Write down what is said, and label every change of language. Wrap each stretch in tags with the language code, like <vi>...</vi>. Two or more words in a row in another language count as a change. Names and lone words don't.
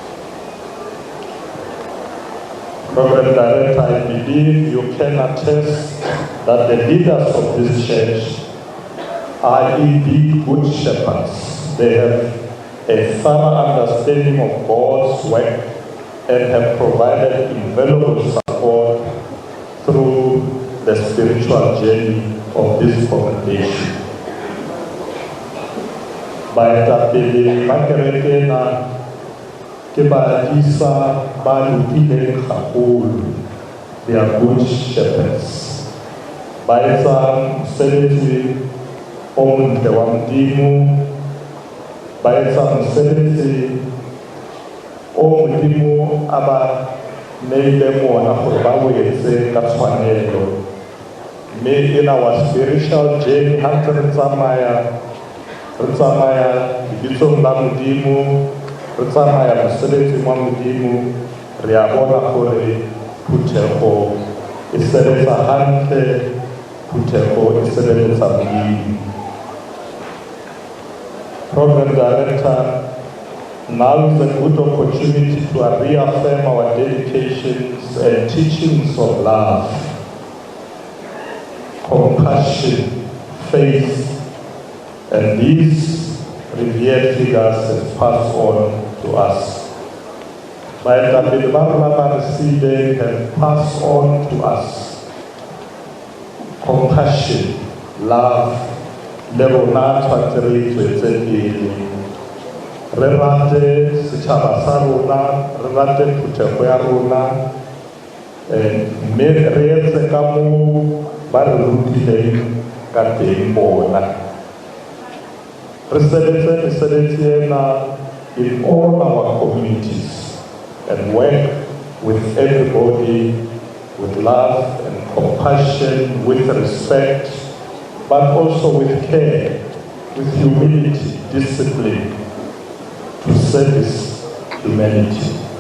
<en>Reverend Director, I believe you can attest that the leaders of this church are indeed good shepherds. They have a thorough understanding of God's work and have provided invaluable support through the spiritual journey of this congregation.</en> <st>Baetapele ba kereke na ke badisa ba lokileng gagolo.</st> <en>They are good shepherds.</en> <st>Ba etsa mosebetsi o montle wa Modimo ba etsa mosebetsi o modimo a ba neile mona gore ba o etse ka tshwanelo. Mme</st> <en>in our spiritual journey</en> <st>ha ntse re tsamaya lebitsong la modimo, re tsamaya mosebetsing wa modimo, re a bona gore phuthego e sebetsa hantle, phuthego e sebeletsa modimo.</st> <en>Program Director, now is a good opportunity to reaffirm our dedications and teachings of love, compassion, faith, and these revered figures have passed on to us. By the Bible have passed on to us compassion, love,</en> <st>lerona tshwanetse re tswetse pele. Re rate setšhaba sa rona, re rate phuthego ya rona, mme re etse ka moo ba re rutileng ka teng bona. Re sebetse mesebetsi ena</st> <en>in all our communities and work with everybody with love and compassion, with respect, but also with care, with humility, discipline, to service humanity.</en>